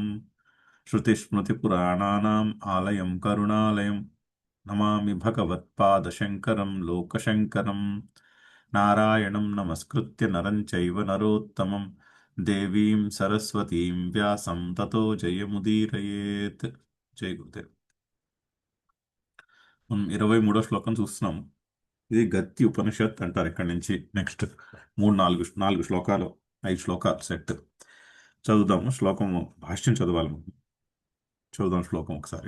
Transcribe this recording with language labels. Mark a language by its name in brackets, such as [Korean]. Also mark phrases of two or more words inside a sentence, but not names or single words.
[Sanskrit] श्रुतिस्मृतिपुराणानाम् आलयं करुणालयम् नमामि भगवत्पादशङ्करं लोकशङ्करं। नारायणं नमस्कृत्य नरं चैव नरोत्तमं देवीं सरस्वतीं व्यासं ततो జయముదీరయేత్. [Telugu] జై గురుదేవ్. మనం 23వ శ్లోకం చూస్తున్నాం. ఇది గత్తి ఉపనిషత్ అంటారు. ఇక్కడి నుంచి నెక్స్ట్ నాలుగు శ్లోకాలు, 5 శ్లోకాలు సెట్ చదువుదాము. శ్లోకము భాష్యం చదవాలి. చదువుదాం శ్లోకం ఒకసారి.